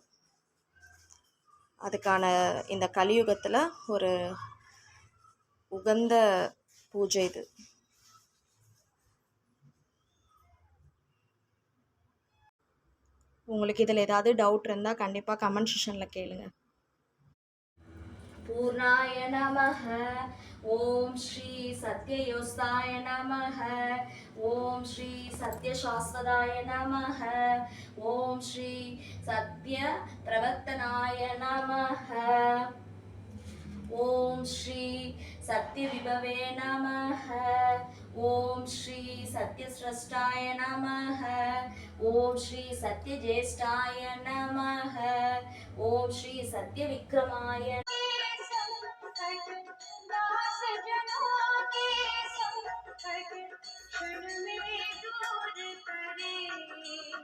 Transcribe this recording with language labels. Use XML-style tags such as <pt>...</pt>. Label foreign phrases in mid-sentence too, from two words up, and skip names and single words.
<ta>அதுக்கான இந்த கலியுகத்தில் ஒரு உகந்த பூஜை இது. உங்களுக்கு இதில் ஏதாவது டவுட் இருந்தால் கண்டிப்பாக</ta> <en>comment section</en> <ta>கேளுங்க.</ta> <sa>पूर्णाय नमः। ओम श्री सत्ययोस्ताय नमः। ओम श्री सत्यशास्वताय नमः। ओम श्री सत्य प्रवर्तनाय नमः। ओम श्री सत्य विभवे नमः। ओम श्री सत्य स्रष्टाय नमः। ओम श्री सत्य ज्येष्ठाय नमः। ओम श्री सत्य विक्रमाय</sa> <hi>दास जनों के संकट क्षण में दूर करे।</hi>